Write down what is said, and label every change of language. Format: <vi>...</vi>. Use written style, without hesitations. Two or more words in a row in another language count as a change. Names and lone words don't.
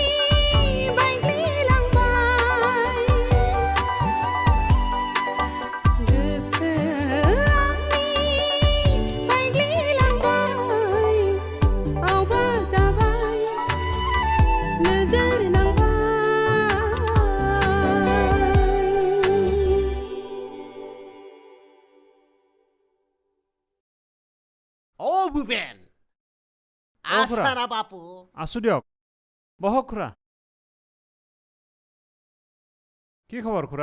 <brx>बायग्लिलांबाय गोसो आंनि बायग्लिलांबाय अबा जाबाय नोजोर नांबाय</brx> <as>ও ভূপেন ও খুড়া। আসারা বাপু আছো দিয়ক বহক খুৰা কি খবৰ খুৰা</as>